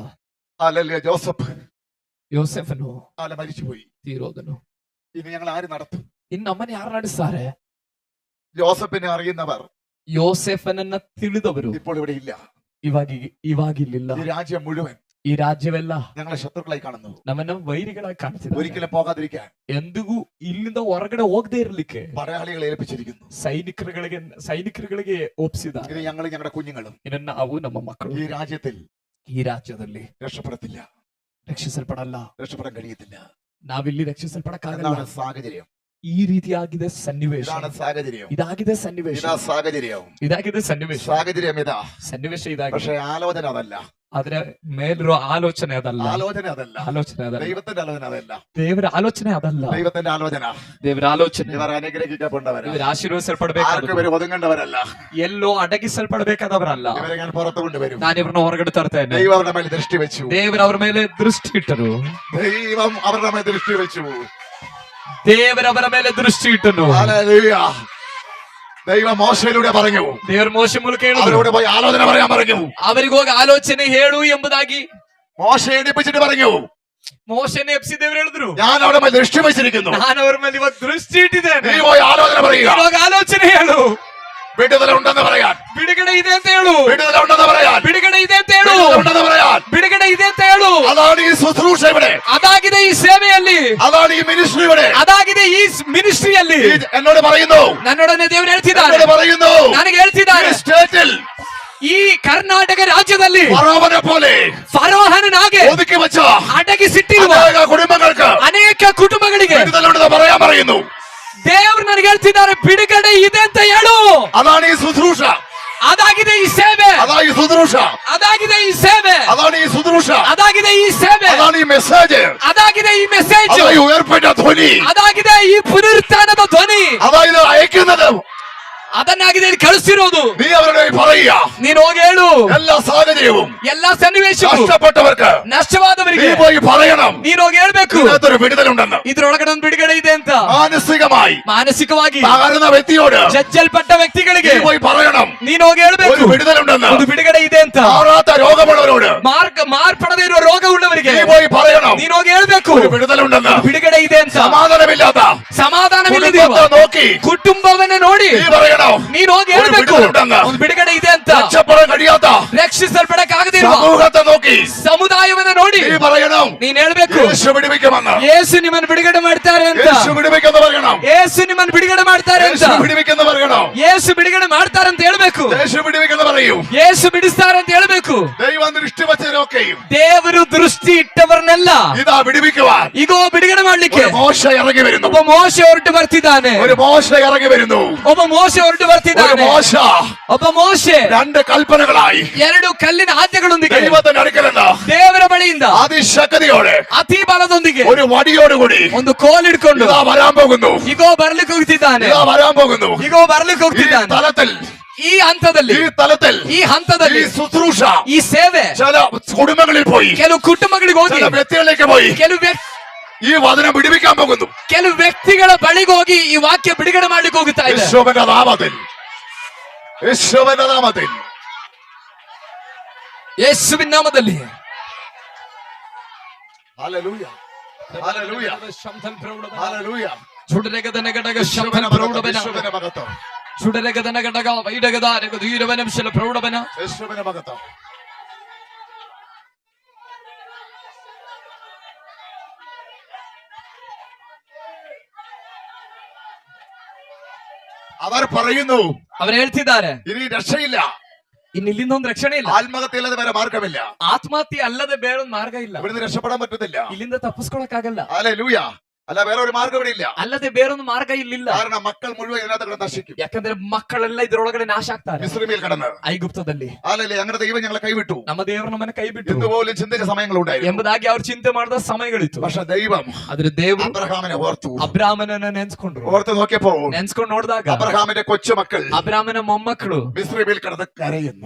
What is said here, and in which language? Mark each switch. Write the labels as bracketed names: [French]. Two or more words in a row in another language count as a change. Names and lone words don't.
[Malayalam] ഹല്ലേലൂയ. ജോസഫ് [Kannada] ಯೋಸೆಫನು [Malayalam] മരിച്ചുപോയി. [Kannada] ತೀರೋದನು. [Malayalam] ഇനി ഞങ്ങൾ ആര് നടത്തും? [Kannada] ಇನ್ನು ನಮ್ಮನ್ನ ಯಾರು ನಡೆಸ್ತಾರೆ? [Malayalam] ജോസഫിനെ അറിയുന്നവർ [Kannada] ಯೋಸೆಫನನ್ನ ತಿಳಿದವರು [Malayalam] ഇപ്പോൾ ഇവിടെ ഇല്ല. [Kannada] ಇವಾಗಿಲ್ಲ. [Malayalam] ഈ രാജ്യം മുഴുവൻ [Kannada] ಈ ರಾಜ್ಯವೆಲ್ಲ [Malayalam] ഞങ്ങളെ ശത്രുക്കളായി കാണുന്നു. [Kannada] ನಮ್ಮನ್ನ ವೈರಿಗಳಾಗಿ ಕಾಣಿಸಿದ್ದಾರೆ. [Malayalam] ഒരിക്കലും പോകാതിരിക്കാൻ [Kannada] ಎಂದಿಗೂ ಇಲ್ಲಿಂದ ಹೊರಗಡೆ ಹೋಗದೆ ಇರ್ಲಿಕ್ಕೆ [Malayalam] പടയാളികളെ ഏൽപ്പിച്ചിരിക്കുന്നു. [Kannada] ಸೈನಿಕರುಗಳಿಗೆ ಒಪ್ಪಿಸಿದ. [Malayalam] ഇത് ഞങ്ങൾ ഞങ്ങളുടെ കുഞ്ഞുങ്ങളും [Kannada] ಇನ್ನು ನಾವು ನಮ್ಮ ಮಕ್ಕಳು [Malayalam] ഈ രാജ്യത്തിൽ [Kannada] ಈ ರಾಜ್ಯದಲ್ಲಿ [Malayalam] രക്ഷപ്പെടത്തില്ല, [Kannada] ರಕ್ಷಿಸಲ್ಪಡಲ್ಲ, [Malayalam] രക്ഷപ്പെടാൻ കഴിയത്തില്ല. [Kannada] ನಾವಿಲ್ಲಿ ರಕ್ಷಿಸಲ್ಪಡಕ್ಕಾಗಲ್ಲ. [Malayalam] എന്താണ് സാഹചര്യം? [Kannada] ಈ ರೀತಿಯಾಗಿದೆ ಸನ್ನಿವೇಶ. [Malayalam] ഇതാണ് സാഹചര്യം. [Kannada] ಇದಾಗಿದೆ ಸನ್ನಿವೇಶ. [Malayalam] ഇതാ സാഹചര്യം. [Kannada] ಇದಾಗಿದೆ ಸನ್ನಿವೇಶ. [Malayalam] സാഹചര്യം ഇതാ. [Kannada] ಸನ್ನಿವೇಶ ಇದಾಗಿದೆ. [Malayalam] പക്ഷെ ആലോചന അതല്ല. [Kannada] ಆದ್ರೆ ಮೇಲಿರೋ ಆಲೋಚನೆ ಅದಲ್ಲ. [Malayalam] ആലോചന അതല്ല. [Kannada] ಆಲೋಚನೆ ಅದಲ್ಲ. [Malayalam] ദൈവത്തിന്റെ ആലോചന അതല്ല. [Kannada] ದೇವರ ಆಲೋಚನೆ ಅದಲ್ಲ. [Malayalam] ദൈവത്തിന്റെ ആലോചന. [Kannada] ದೇವರ ಆಲೋಚನೆ [Malayalam] ഇവർ അനുഗ്രഹിക്കപ്പെട്ടവരാ. [Kannada] ಇವರು ಆಶೀರ್ವದಿಸಲ್ಪಡಬೇಕಾದ, [Malayalam] ആർക്കും ഇവർ ഒതുങ്ങേണ്ടവരല്ല. [Kannada] ಎಲ್ಲೋ ಅಡಗಿಸಲ್ಪಡಬೇಕಾದವರಲ್ಲ. [Malayalam] ഇവരെ ഞാൻ പുറത്തു കൊണ്ടുവരും. [Kannada] ನಾನು ಇವ್ರನ್ನ ಹೊರಗಡೆ ತರ್ತೇನೆ. [Malayalam] ദൈവം അവരുടെ മേൽ ദൃഷ്ടി വെച്ചു. [Kannada] ದೇವರು ಅವರ ಮೇಲೆ ದೃಷ್ಟಿ ಇಟ್ಟರು. [Malayalam] ദൈവം അവരുടെ മേൽ ദൃഷ്ടി വെച്ചു. [Kannada] ದೇವರವರ ಮೇಲೆ ದೃಷ್ಟಿ ಇಟ್ಟನು. [Malayalam] ഹല്ലേലൂയ. ദൈവം മോശയിലൂടെ പറഞ്ഞു. [Kannada] ದೇವರ ಮೋಶೆ ಮೂಲಕ ಹೇಳಿದ್ರು, [Malayalam] അവരോട് പോയി ആലോചന പറയാൻ പറഞ്ഞു. [Kannada] ಅವರಿಗೆ ಹೋಗಿ ಆಲೋಚನೆ ಹೇಳು ಎಂಬುದಾಗಿ [Malayalam] മോശയെ എണീപ്പിച്ചിട്ട് പറഞ്ഞു, [Kannada] ಮೋಶೆನ ಎಬ್ಸಿ ದೇವರು ಹೇಳಿದ್ರು, [Malayalam] ഞാൻ അവിടെ മേൽ ദൃഷ്ടി വെച്ചിരിക്കുന്നു. [Kannada] ನಾನು ಅವರ ಮೇಲೆ ಇವಾಗ ದೃಷ್ಟಿ ಇಟ್ಟಿದ್ದೇನೆ. [Malayalam] നീ പോയി ആലോചന പറയുക. [Kannada] ಇವಾಗ ಆಲೋಚನೆ ಹೇಳು. [Malayalam] വിടുതല ഉണ്ടെന്ന് പറയാൻ. [Kannada] ಬಿಡುಗಡೆ ಇದೆ ಅಂತ ಹೇಳು. [Malayalam] വിടുതല ഉണ്ടെന്ന് പറയാൻ. [Kannada] ಬಿಡುಗಡೆ ಇದೆ ಅಂತ ಹೇಳು. [Malayalam] വിടുതല ഉണ്ടെന്ന് പറയാൻ. [Kannada] ಬಿಡುಗಡೆ ಇದೆ ಅಂತ ಹೇಳು. [Malayalam] അതാണ് ഈ ശുശ്രൂഷ ഇവിടെ. [Kannada] ಅದಾಗಿದೆ ಈ ಸೇವೆಯಲ್ಲಿ. [Malayalam] അതാണ് ഈ മിനിസ്ട്രി ഇവിടെ. [Kannada] ಅದಾಗಿದೆ ಈ ಮಿನಿಸ್ಟ್ರಿಯಲ್ಲಿ. [Malayalam] എന്നോട് പറയുന്നു, [Kannada] ನನ್ನೊಡನೆ ದೇವರು ಹೇಳ್ತಿದ್ದಾರೆ, [Malayalam] എന്നോട് പറയുന്നു, [Kannada] ನನಗೆ ಹೇಳ್ತಿದ್ದಾರೆ, [Malayalam] ഈ സ്റ്റേറ്റിൽ [Kannada] ಈ ಕರ್ನಾಟಕ ರಾಜ್ಯದಲ್ಲಿ [Malayalam] ഫറോവനെ പോലെ [Kannada] ಫರೋಹನಾಗೆ [Malayalam] ഒതുക്കി വെച്ച [Kannada] ಅಡಗಿಸಿಟ್ಟಿರುವ [Malayalam] അനേക കുടുംബങ്ങൾക്ക് [Kannada] ಅನೇಕ ಕುಟುಂಬಗಳಿಗೆ [Malayalam] വിടുതല ഉണ്ടെന്ന് പറയാൻ പറയുന്നു. [Kannada] ದೇವರು ನನಗೆ ಹೇಳ್ತಿದ್ದಾರೆ, ಬಿಡುಗಡೆ ಇದೆ ಅಂತ ಹೇಳು. [Malayalam] അതാണ് ഈ ശുശ്രൂഷ. [Kannada] ಅದಾಗಿದೆ ಈ ಸೇವೆ, [Malayalam] അതാ ഈ ശുശ്രൂഷ, [Kannada] ಅದಾಗಿದೆ ಈ ಸೇವೆ, [Malayalam] അതാണ് ഈ ശുശ്രൂഷ, [Kannada] ಅದಾಗಿದೆ ಈ ಸೇವೆ, [Malayalam] അതാണ് ഈ മെസ്സേജ്, [Kannada] ಅದಾಗಿದೆ ಈ ಮೆಸೇಜ್, [Malayalam] അതാ ഈ ഉയർപ്പെട്ട ധ്വനി, [Kannada] ಅದಾಗಿದೆ ಈ ಪುನರುತ್ಥಾನದ ಧ್ವನಿ, [Malayalam] അതാ ഇത് അയക്കുന്നത്. [Kannada] ಅದನ್ನಾಗಿದೆ ಇಲ್ಲಿ ಕಳಿಸಿರೋದು. [Malayalam] നീ അവരുടെ പറയുക, [Kannada] ನೀನ್ ಹೋಗಿ ಹೇಳು [Malayalam] എല്ലാ സാഹചര്യവും [Kannada] ಎಲ್ಲಾ ಸನ್ನಿವೇಶಕ್ಕೂ [Malayalam] കഷ്ടപ്പെട്ടവർക്ക് [Kannada] ನಷ್ಟವಾದವರಿಗೆ [Malayalam] നീ പോയി പറയണം, [Kannada] ನೀನ್ ಹೋಗಿ ಹೇಳ್ಬೇಕು [Malayalam] ഇതിനകത്തൊരു വിടുതലുണ്ടെന്ന്. [Kannada] ಇದ್ರೊಳಗಡೆ ಒಂದು ಬಿಡುಗಡೆ ಇದೆ ಅಂತ. [Malayalam] മാനസികമായി [Kannada] ಮಾನಸಿಕವಾಗಿ [Malayalam] തകർന്ന വ്യക്തിയോട് [Kannada] ಜಜ್ಜಲ್ಪಟ್ಟ ವ್ಯಕ್ತಿಗಳಿಗೆ [Malayalam] നീ പോയി പറയണം, [Kannada] ನೀನ್ ಹೋಗಿ ಹೇಳ್ಬೇಕು [Malayalam] ഒരു വിടുതലുണ്ടെന്ന്. [Kannada] ಒಂದು ಬಿಡುಗಡೆ ಇದೆ ಅಂತ. [Malayalam] മാറാത്ത രോഗമുള്ളവരോട് [Kannada] ಮಾರ್ಪಡದೇ ಇರುವ ರೋಗವುಳ್ಳವರಿಗೆ [Malayalam] നീ പോയി പറയണം, [Kannada] ನೀನ್ ಹೋಗಿ ಹೇಳ್ಬೇಕು [Malayalam] ഒരു വിടുതലുണ്ടെന്ന്. [Kannada] ಬಿಡುಗಡೆ ಇದೆ ಅಂತ. [Malayalam] സമാധാനമില്ലാത്ത [Kannada] ಸಮಾಧಾನವಿಲ್ಲದಿರುವ [Malayalam] കുടുംബത്തെ നോക്കി [Kannada] ಕುಟುಂಬವನ್ನ ನೋಡಿ [Malayalam] നീ പറയണം, [Kannada] ನೀನ್ ಹೋಗಿ [Malayalam] ഒരു [Kannada] ಹೇಳ್ಬೇಕು [Malayalam] വിടുതലുണ്ടെന്ന്. [Kannada] ಒಂದು ಬಿಡುಗಡೆ ಇದೆ ಅಂತ. [Malayalam] രക്ഷപ്പെടാൻ കഴിയാത്ത [Kannada] ರಕ್ಷಿಸಲ್ಪಡಕ್ಕಾಗದಿರುವ [Malayalam] സമൂഹത്തെ നോക്കി [Kannada] ಸಮುದಾಯವನ್ನ ನೋಡಿ [Malayalam] നീ പറയണം, [Kannada] ನೀನ್ ಹೇಳ್ಬೇಕು [Malayalam] യേശു വിടുവിക്കുമെന്ന്. [Kannada] ಯೇಸು ನಿಮ್ಮನ್ನು ಬಿಡುಗಡೆ ಮಾಡ್ತಾರೆ ಅಂತ. [Malayalam] യേശു വിടുവിക്കെന്ന് പറയണം, [Kannada] ಯೇಸು ನಿಮ್ಮನ್ನು ಬಿಡುಗಡೆ ಮಾಡ್ತಾರೆ ಅಂತ. [Malayalam] യേശു വിടുവിക്കെന്ന് പറയണം, [Kannada] ಯೇಸು ಬಿಡುಗಡೆ ಮಾಡ್ತಾರೆ ಅಂತ ಹೇಳ್ಬೇಕು. [Malayalam] യേശു വിടുവിക്കെന്ന് പറയൂ. [Kannada] ಯೇಸು ಬಿಡಿಸ್ತಾರೆ ಅಂತ ಹೇಳ್ಬೇಕು. [Malayalam] ദൈവം ദൃഷ്ടി വച്ചവരൊക്കെയും [Kannada] ದೇವರು ದೃಷ್ಟಿ ಇಟ್ಟವರನ್ನೆಲ್ಲ [Malayalam] ഇതാ വിടുവിക്കുവാൻ [Kannada] ಈಗೋ ಬಿಡುಗಡೆ ಮಾಡ್ಲಿಕ್ಕೆ [Malayalam] ഒരു മോശ ഇറങ്ങി വരുന്നു, [Kannada] ಒಬ್ಬ ಮೋಶೆ ಹೊರಟು ಬರ್ತಿದ್ದಾನೆ. [Malayalam] ഒരു മോശ ഇറങ്ങി വരുന്നു, [Kannada] ಒಬ್ಬ ಮೋಶೆ ಹೊರಟು [Malayalam] ഒരു [Kannada] ಬರ್ತಿದ್ದಾನೆ. [Malayalam] മോശ [Kannada] ಒಬ್ಬ ಮೋಶೆ [Malayalam] രണ്ട് കൽപ്പനകളായി [Kannada] ಎರಡು ಕಲ್ಲಿನ ಆಜ್ಞೆಗಳೊಂದಿಗೆ [Malayalam] ദൈവത്തിന്റെ അടുക്കലെന്ന [Kannada] ದೇವರ ಬಳಿಯಿಂದ [Malayalam] അതിശക്തിയോടെ [Kannada] ಅತಿ ಬಲದೊಂದಿಗೆ [Malayalam] ഒരു വടിയോടുകൂടി [Kannada] ಒಂದು ಕೋಲ್ ಹಿಡ್ಕೊಂಡು [Malayalam] ഇതാ വരാൻ പോകുന്നു, [Kannada] ಈಗೋ ಬರ್ಲಿಕ್ಕೆ ಹೋಗ್ತಿದ್ದಾನೆ. [Malayalam] ഇതാ വരാൻ പോകുന്നു. [Kannada] ಈಗೋ ಬರ್ಲಿಕ್ಕೆ [Malayalam] ഈ [Kannada] ಹೋಗ್ತಿದ್ದಾನೆ. [Malayalam] തലത്തിൽ [Kannada] ಈ ಹಂತದಲ್ಲಿ [Malayalam] ഈ തലത്തിൽ [Kannada] ಈ ಹಂತದಲ್ಲಿ [Malayalam] ഈ ശുശ്രൂഷ [Kannada] ಈ ಸೇವೆ [Malayalam] ചില കുടുംബങ്ങളിൽ പോയി, [Kannada] ಕೆಲವು ಕುಟುಂಬಗಳಿಗೆ ಹೋಗಿ [Malayalam] ചില വ്യക്തികളിലേക്ക് പോയി ഈ വചനം വിടുവിക്കാൻ പോകുന്നു. [Kannada] ಕೆಲವು ವ್ಯಕ್ತಿಗಳ ಬಳಿಗೆ ಹೋಗಿ ಈ ವಾಕ್ಯ ಬಿಡುಗಡೆ ಮಾಡ್ಲಿಕ್ಕೆ ಹೋಗುತ್ತಾ ಇದೆ. [Malayalam] യേശുവിന്റെ നാമത്തിൽ, യേശുവിന്റെ നാമത്തിൽ, [Kannada] ಯೇಸುವಿನ ನಾಮದಲ್ಲಿ. [Malayalam] ഹല്ലേലൂയ, ഹല്ലേലൂയ, ഹല്ലേലൂയ. ചുടരഗദന ഘടക ശബ്ദ പ്രൗഢവന യേശുവിന്റെ മഹത്വം, ചുടരഗദന ഘടക വൈഡഗദാരക ധീരവനം ശല പ്രൗഢവന. യേശുവിന്റെ മഹത്വം. അവർ പറയുന്നു, [Kannada] ಅವರು ಹೇಳ್ತಿದ್ದಾರೆ [Malayalam] ഇനി രക്ഷയില്ല, [Kannada] ಇನ್ನು ಇಲ್ಲಿಂದ ಒಂದು ರಕ್ಷಣೆ ಇಲ್ಲ. [Malayalam] ആത്മഹത്യ അല്ലാതെ വേറെ മാർഗമില്ല, [Kannada] ಆತ್ಮಹತ್ಯೆ ಅಲ್ಲದೆ ಬೇರೊಂದು ಮಾರ್ಗ ಇಲ್ಲ. [Malayalam] ഇവിടുന്ന് രക്ഷപ്പെടാൻ പറ്റത്തില്ല. [Kannada] ಇಲ್ಲಿಂದ ತಪ್ಪಿಸ್ಕೊಳಕ್ಕಾಗಲ್ಲ. [Malayalam] ഹല്ലേലൂയ. അല്ല വേറെ ഒരു മാർഗം ഇവിടെ ഇല്ല. [Kannada] ಅಲ್ಲದೆ ಬೇರೊಂದು ಮಾರ್ಗ ಇಲ್ಲಿಲ್ಲ. [Malayalam] കാരണം മക്കൾ മുഴുവൻ ഇതിനകത്ത് കിടന്ന് നശിക്കും. [Kannada] ಯಾಕಂದ್ರೆ ಮಕ್ಕಳೆಲ್ಲ ಇದ್ರೊಳಗಡೆ ನಾಶ ಆಗ್ತಾರೆ. [Malayalam] മിസ്രൈമിൽ കിടന്ന് [Kannada] ಐಗುಪ್ತದಲ್ಲಿ [Malayalam] അല്ലല്ലേ ഞങ്ങളുടെ ദൈവം ഞങ്ങളെ കൈവിട്ടു [Kannada] ನಮ್ಮ ದೇವರು ನಮ್ಮನ್ನ ಕೈ ಬಿಟ್ಟು [Malayalam] ഇതുപോലും ചിന്തിച്ച സമയങ്ങളുണ്ടായിരുന്നു. [Kannada] ಎಂಬುದಾಗಿ ಅವ್ರು ಚಿಂತೆ ಮಾಡಿದ ಸಮಯಗಳಿತ್ತು. [Malayalam] പക്ഷെ ദൈവം [Kannada] ಆದ್ರೆ ದೇವರು [Malayalam] അബ്രഹാമിനെ ഓർത്തു. [Kannada] ಅಬ್ರಾಮನನ್ನ ನೆನ್ಸ್ಕೊಂಡ್ರು. [Malayalam] ഓർത്ത് നോക്കിയപ്പോ [Kannada] ನೆನ್ಸ್ಕೊಂಡು ನೋಡಿದಾಗ [Malayalam] അബ്രഹാമിന്റെ കൊച്ചുമക്കൾ [Kannada] ಅಬ್ರಾಮನ ಮೊಮ್ಮಕ್ಕಳು [Malayalam] മിസ്രൈമിൽ കിടന്ന് കരയുന്നു.